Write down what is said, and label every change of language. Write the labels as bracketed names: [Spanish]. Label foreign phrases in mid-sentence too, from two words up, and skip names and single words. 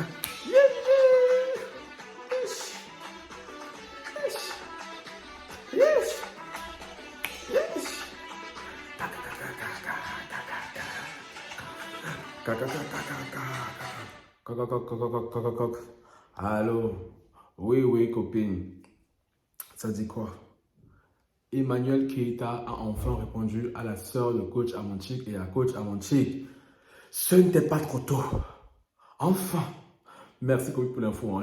[English] Yeah! Yes! Yes! Yes! Yes! Kaka, kaka, kaka, kaka, kaka, kaka, kaka, kaka, kaka. [French] Allô? Oui, oui, copine. Ça dit quoi? Emmanuel Keita a enfin répondu à la sœur de coach Amonchik et à coach Amonchik. Ce n'était pas trop tôt. Enfin. Merci Covid pour l'info. Hein.